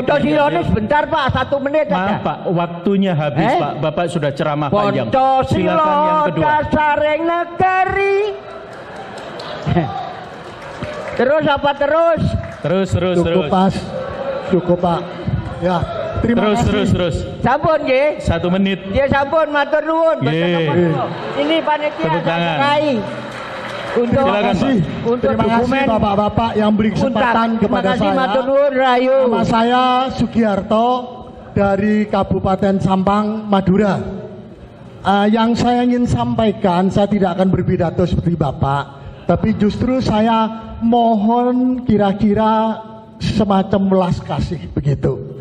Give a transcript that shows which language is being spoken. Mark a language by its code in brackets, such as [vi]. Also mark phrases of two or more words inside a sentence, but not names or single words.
[id] Pancasila sebentar Pak, 1 menit saja. Maaf Pak, waktunya habis Pak. Bapak sudah ceramah panjang. Silakan yang Pancasila kedua. dasareng negari. Terus apa terus? Cukup pas, cukup Pak. Ya, terima kasih. Terus. [jv] Sampun nggih. [id] 1 menit. [jv] Ya sampun, matur nuwun. Nggih. [id] Ini panitia Tepuk tangan. serai untuk Silakan, Pak. untuk Terima kasih dokumen Bapak-bapak yang beri kesempatan Terima kepada kasih, saya. [jv] matur nuwun rayu. [id] Nama saya Sugiharto dari Kabupaten Sampang, Madura. Yang saya ingin sampaikan, saya tidak akan berpidato seperti Bapak, tapi justru saya mohon kira-kira semacam welas kasih begitu.